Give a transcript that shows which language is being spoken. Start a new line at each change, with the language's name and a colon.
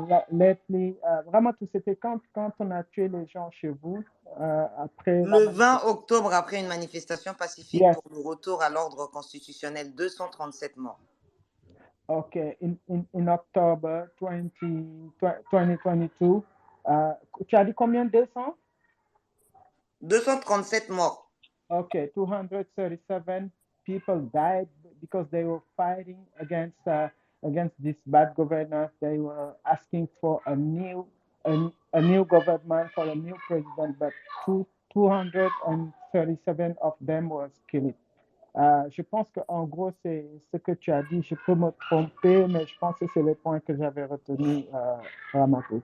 French: Lately, Ramatou, c'était quand on a tué les gens chez vous après le 20 octobre, après une manifestation pacifique
English: yes.
French: pour le retour à l'ordre constitutionnel, 237 morts.
English: Ok, in October 2022,
French: tu as dit combien? 200? 237 morts.
English: Okay, 237 people died because they were fighting against this bad governance. They were asking for a new government, for a new president, but 237 of them was killed.
French: Je pense qu'en gros, c'est ce que tu as dit. Je peux me tromper, mais je pense que c'est le point que j'avais retenu, Ramato.